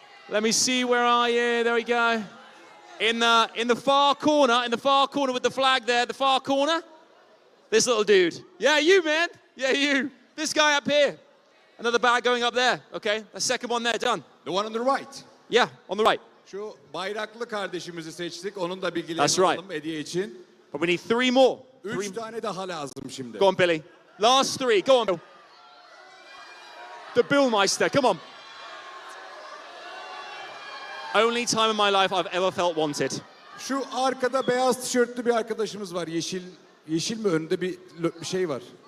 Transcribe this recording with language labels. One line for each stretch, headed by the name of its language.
English: Let me see, where are you? There we go. In the far corner with the flag there, the far corner. This little dude. Yeah, you, man. Yeah, you. This guy up here. Another bag going up there. Okay, the second one there, done. The one on the right. Yeah, on the right.
Turkish: Şu bayraklı kardeşimizi seçtik. Onun da bilgilerini
English: That's right.
Turkish: alalım hediye için.
English: But we need 3 more.
Turkish: 3 tane daha lazım şimdi.
English: Go on, Billy. Last 3. Go on, Bill. The Billmeister. Come on. Only time in my life I've ever felt wanted.
Turkish: Şu arkada beyaz tişörtlü bir arkadaşımız var. Yeşil mi önünde bir şey var.